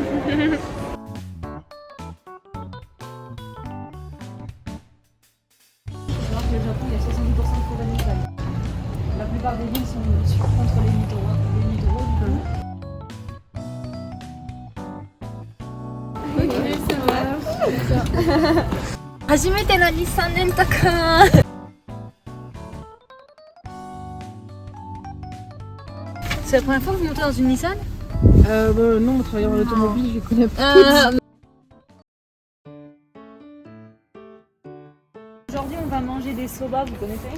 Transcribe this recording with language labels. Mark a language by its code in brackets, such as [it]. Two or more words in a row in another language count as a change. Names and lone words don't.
[fr] savoir que le Japon, il y a 70% de forêt montagne. La plupart des villes sont contre les littoraux du coup. Ok, ça va. [ja] 初めての日産レンタカー [fr] C'est la première fois que vous montez dans une Nissan? Non, en travaillant en automobile, je connais pas. manger des soba, vous connaissez?